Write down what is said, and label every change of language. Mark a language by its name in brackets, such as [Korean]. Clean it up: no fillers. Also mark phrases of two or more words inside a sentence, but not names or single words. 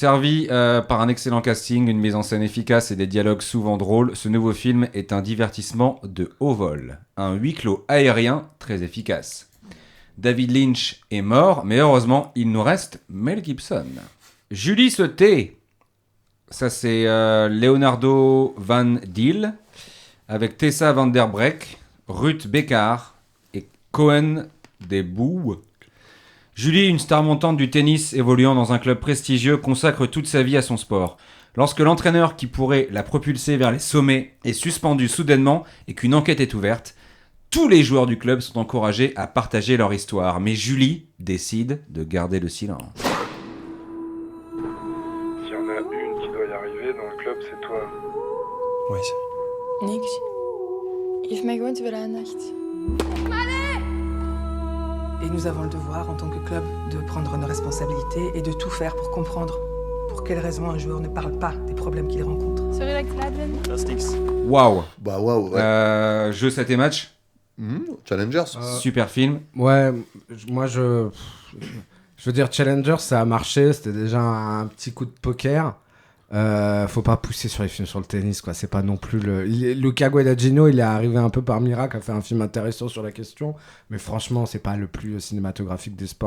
[French] Servi par un excellent casting, une mise en scène efficace et des dialogues souvent drôles, ce nouveau film est un divertissement de haut vol. Un huis clos aérien très efficace. David Lynch est mort, mais heureusement, il nous reste Mel Gibson. Julie se tait. Ça, c'est Leonardo Van Deel, avec Tessa Van Der Breck, Ruth Beckard et Cohen des Boues. Julie, une star montante du tennis évoluant dans un club prestigieux, consacre toute sa vie à son sport. Lorsque l'entraîneur qui pourrait la propulser vers les sommets est suspendu soudainement et qu'une enquête est ouverte, tous les joueurs du club sont encouragés à partager leur histoire, mais Julie décide de garder le silence. S'il y en a une qui doit y arriver dans le club, c'est toi. Oui, c'est... [Dutch] Niks. Je heeft mij gewoon te veel aandacht. [French] Et nous avons le devoir, en tant que club, de prendre nos responsabilités et de tout faire pour comprendre pour quelles raisons un joueur ne parle pas des problèmes qu'il rencontre. [Dutch] Sorry dat ik te laat ben. Dat is niks. [French] Waouh. Bah waouh. Ouais. Jeu 7 et match. Challengers. Super film. Ouais, moi je veux dire Challengers, ça a marché, c'était déjà un petit coup de poker. Faut pas pousser sur les films sur le tennis, quoi. C'est pas non plus Luca Guadagnino, il est arrivé un peu par miracle à faire un film intéressant sur la question, mais franchement, c'est pas le plus cinématographique des sports.